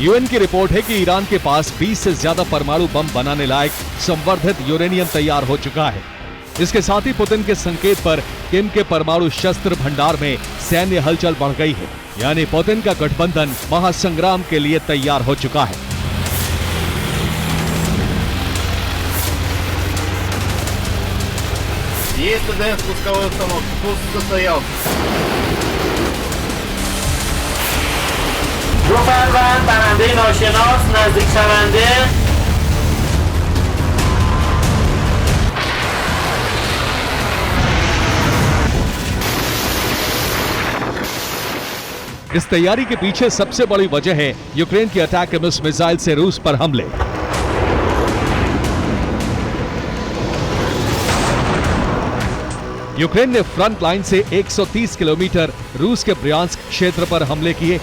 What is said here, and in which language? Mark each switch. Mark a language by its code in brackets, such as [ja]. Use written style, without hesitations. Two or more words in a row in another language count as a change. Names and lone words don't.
[hi] यूएन की रिपोर्ट है कि ईरान के पास 20 से ज्यादा परमाणु बम बनाने लायक संवर्धित यूरेनियम तैयार हो चुका है। इसके साथ ही पुतिन के संकेत पर किम के परमाणु शस्त्र भंडार में सैन्य हलचल बढ़ गई है। यानी पुतिन का गठबंधन महासंग्राम के लिए तैयार हो चुका है। [ru] Есть ТДФ пусковой установки. Пуск состоялся. [fa] دو فروند برنده ناشناس نزدیک شونده. [hi] इस तैयारी के पीछे सबसे बड़ी वजह है यूक्रेन की अटैकम्स मिसाइल से रूस पर हमले। यूक्रेन ने [en] front line [hi] से 130 किलोमीटर रूस के ब्रियांस्क क्षेत्र पर हमले किए।